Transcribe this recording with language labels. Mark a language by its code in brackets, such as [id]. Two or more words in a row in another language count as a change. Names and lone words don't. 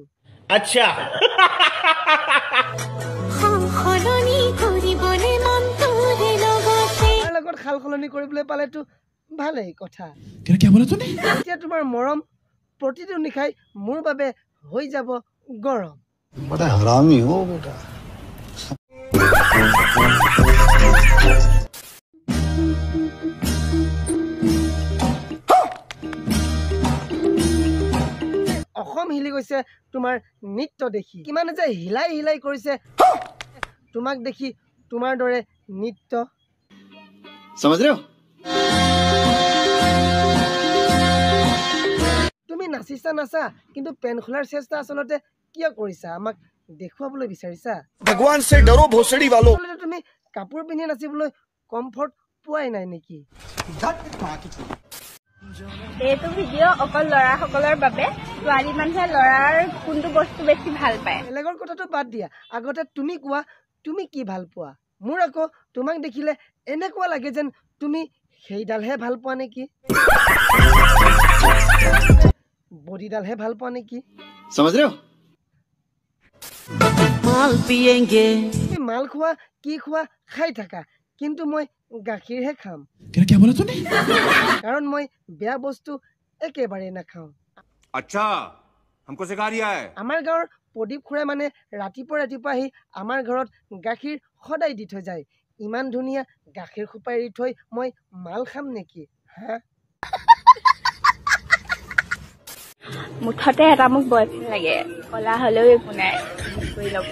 [as] আচ্ছা লগত খাল সলনি কৰিবলৈ পালেতো ভালেই কথা। এতিয়া তোমাৰ মৰম প্ৰতিটো নিশাই মোৰ বাবে হৈ যাব গৰম। [hi] बड़ा हरामी हो बेटा। [as] অসম হিলি গৈছে তোমাৰ নৃত্য দেখি, কিমানে যে হিলাই হিলাই কৰিছে তোমাক দেখি তোমাৰ দৰে নৃত্য। [hi] समझ रहे हो? [as] তুমি নাচিছা নাচা, কিন্তু পেন খোলাৰ চেষ্টা আচলতে কিয় কৰিছা? আমাক দেখুৱাবলৈ বিচাৰিছা? [hi] भगवान से डरो भोसड़ी वालो। [as] আচলতে তুমি কাপোৰ পিন্ধি নাচিবলৈ কমফৰ্ট পোৱাই নাই নেকি? এইটো ভিডিঅ' অকল ল'ৰাসকলৰ বাবে, ছোৱালী মানুহে ল'ৰাৰ কোনটো বস্তু বেছি ভাল পায়? বেলেগৰ কথাটো বাদ দিয়া, আগতে তুমি কোৱা তুমি কি ভাল পোৱা? মোৰ আকৌ তোমাক দেখিলে এনেকুৱা লাগে যেন তুমি সেইডালহে ভাল পোৱা নেকি? বডিডালহে ভাল পোৱা নেকি [hi] समझ रहे हो माल पिएंगे [as] এই মাল খোৱা কি খোৱা খাই থাকা কিন্তু মই গাখীৰহে খাম [hi] क्या बोला तूने [as] কাৰণ মই বেয়া বস্তু একেবাৰে নাখাওঁ [hi] अच्छा हमको सिखा रिया है [as] আমাৰ গাঁৱৰ প্ৰদীপ খুৰাই মানে ৰাতিপুৱা আহি আমাৰ ঘৰত গাখীৰ সদায় দি থৈ যায় ইমান ধুনীয়া গাখীৰ খোপাই এৰি থৈ মই মাল খাম নেকি হা মুঠতে এটা মোক বয়ফ্ৰেণ্ড লাগে কলা হলেও একো নাই কৰি ল'ব